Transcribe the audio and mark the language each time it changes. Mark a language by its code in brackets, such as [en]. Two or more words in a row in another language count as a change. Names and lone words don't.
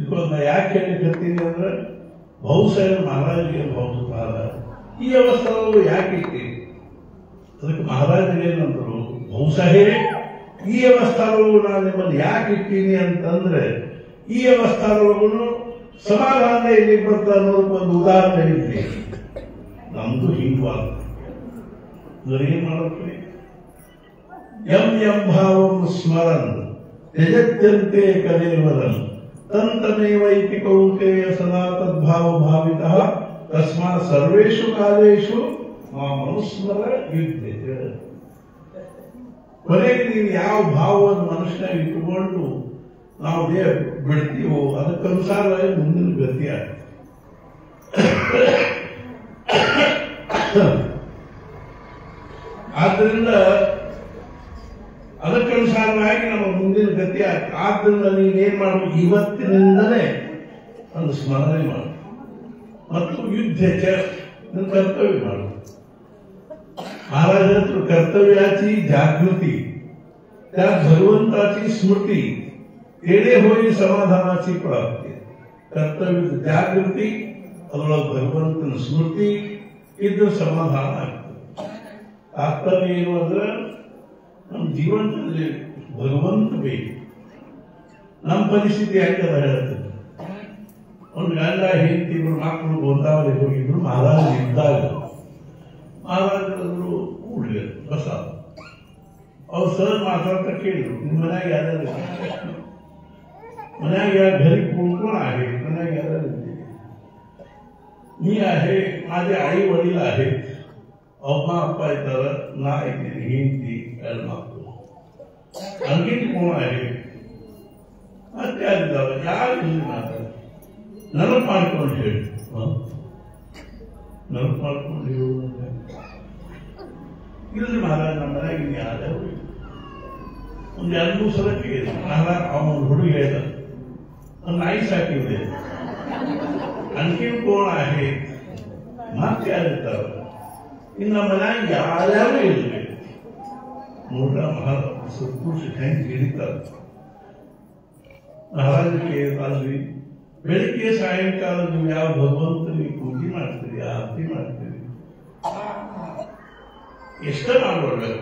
[kn] ಬಿಕಾಸ್ ನಾ ಯಾಕೆ ಹೇಳಿಕತ್ತೀನಿ ಅಂದ್ರೆ ಬಹುಶಃ ಮಹಾರಾಜರಿಗೆ ಮಹಾರಾಜ ಈ ಅವಸ್ಥಾನಗಳು ಯಾಕೆ ಇಟ್ಟಿ ಅದಕ್ಕೆ ಮಹಾರಾಜರು ಏನಂದ್ರು ಬಹುಶಃ ಈ ಅವಸ್ಥಾನಗಳು ನಾನು ನಿಮ್ಮನ್ನು ಯಾಕೆ ಇಟ್ಟೀನಿ ಅಂತಂದ್ರೆ ಈ ಅವಸ್ಥಾನಗಳು ಸಮಾಧಾನ ಇಲ್ಲಿ ಬರ್ತಾ ಅನ್ನೋದಕ್ಕೆ ಒಂದು ಉದಾಹರಣೆ ಇದ್ರಿ ನಮ್ದು ಹಿಂಗವಾದ ಏನ್ ಮಾಡತ್ರಿ [sa] ಯಂ ಭಾವಂ ಸ್ಮರನ್ ತ್ಯಜತ್ಯಂತೆ ಕಲೇವರನ್ ತಂತಮೇವೈತಿ ಕೌಂತೆಯ ಸದಾ ತದ್ಭಾವ ಭಾವಿತಃ ತಸ್ಮಾತ್ ಸರ್ವೇಷು ಕಾಲೇಷು ಮನುಸ್ಮರ ಯುದ್ಧತೆ. [kn] ಕೊನೆಗೆ ನೀವು ಯಾವ ಭಾವವನ್ನು ಮನುಷ್ಯನಾಗಿ ಇಟ್ಟುಕೊಂಡು ನಾವು ಬಿಡ್ತೀವೋ ಅದಕ್ಕನುಸಾರವಾಗಿ ಮುಂದಿನ ಗತಿ ಆಗ್ತದೆ. ಆದ್ದರಿಂದ ಅದಕ್ಕನುಸಾರವಾಗಿ ನಮ್ಮ ಮುಂದಿನ ಗತಿ ಆಗ್ತದೆ. ಆದ್ದರಿಂದ ನೀವೇನ್ ಮಾಡಬೇಕು, ಇವತ್ತಿನಿಂದಲೇ ಒಂದು ಸ್ಮರಣೆ ಮಾಡು ಮತ್ತು ಯುದ್ಧ ಕರ್ತವ್ಯ ಮಾಡು. [mr] महाराज कर्तव्याची जागृती त्या भगवंताची स्मृती तेडे होई समाधानाची प्राप्ती. कर्तव्य जागृती [kn] ಅದರೊಳಗೆ ಭಗವಂತನ ಸ್ಮೃತಿ ಇದ್ದು ಸಮಾಧಾನ ಆಗ್ತದೆ. ತಾತ್ಪರ್ಯ ಏನು ಅಂದ್ರೆ ನಮ್ಮ ಜೀವನದಲ್ಲಿ ಭಗವಂತ ಬೇಕು. ನಮ್ಮ ಪರಿಸ್ಥಿತಿ ಹೆಂಗದ ಹೇಳ್ತದೆ. ಒಂದು ಗಂಡ ಹೆಂಡತಿ ಇಬ್ಬರು ಮಕ್ಕಳು ಗೋಂದಾವಳಿ ಹೋಗಿದ್ರು. ಮಹಾರಾಜ ಇದ್ದಾಗ ಮಹಾರಾಜರು ಕೂಡಲೇ ಬಸ ಅವ್ರು ಸರ್ ಮಾತಾಡ್ತಾ ಕೇಳಿದ್ರು, ನಿಮ್ಮ ಮನ್ಯಾಗ ಯಾರು [mr] मन्याग या घरी कोण कोण आहे? मन्याग याला मी आहे, माझे आई वडील आहेत, अम्मा अप्पा येतात ना, हिंदी मागतो. आणखी कोण आहे? [kn] ಯಾರು ನೆನಪು ಮಾಡ್ಕೊಂಡು ಹೇಳಿ, ನೆನಪು ಮಾಡ್ಕೊಂಡು ಹೇಳು. ಇಲ್ಲಿ ಮಹಾರಾಜ ನಮ್ಮ ಮನೆಯಾಗ ಯಾರ ಒಂದು 2-3 ಸಲ ಕೇಳಿದ್ರು. ಮಹಾರಾಜ ಅವನ ಹುಡುಗ ಹೇಳ್ದ, ನನ್ನ ನಾಯಿ ಸಾಕಿದೆ, [mr] आणखी कोण आहे? [kn] ಮತ್ತೆ ಯಾರಿರ್ತಾರ? ಇನ್ನು ನಮ್ಮ ಮನ್ಯಾಗ ಯಾರ್ಯಾರು ಇರಬೇಕು. ನೋಡ್ರ ಮಹಾರಾಜ ಸತ್ಪುರುಷ ಹೆಂಗೆ ಹಿಡಿತಾರೆ. ಮಹಾರಾಜಕ್ಕೆ ಅಲ್ಲಿ ಬೆಳಿಗ್ಗೆ ಸಾಯಂಕಾಲ ನೀವು ಯಾವ ಭಗವಂತನಿಗೆ ಪೂಜೆ ಮಾಡ್ತೀರಿ, ಆರತಿ ಮಾಡ್ತೀರಿ, ಎಷ್ಟ ಮಾಡ್ಕೊಳ್ಬೇಕು.